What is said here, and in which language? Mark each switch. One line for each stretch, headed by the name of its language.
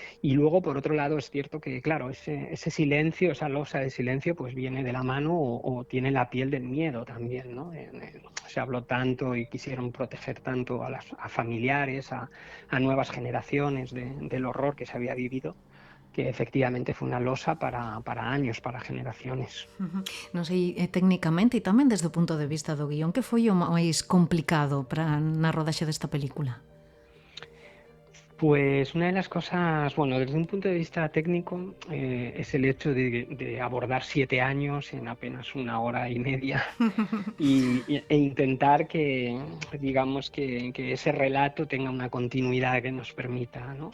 Spanish: Y luego, por otro lado, es cierto que, claro, ese silencio, esa losa de silencio, pues viene de la mano o tiene la piel del miedo también, ¿no? Se habló tanto y quisieron proteger tanto a familiares, a nuevas generaciones del horror que se había vivido, que efectivamente fue una losa para años, para generaciones.
Galician: Non sei, técnicamente e tamén desde o punto de vista do guión, que foi o máis complicado na rodaxe desta película?
Spanish: Pues una de las cosas, bueno, desde un punto de vista técnico, es el hecho de abordar 7 años en apenas 1 hora y media e intentar que, digamos, que ese relato tenga una continuidad que nos permita, ¿no?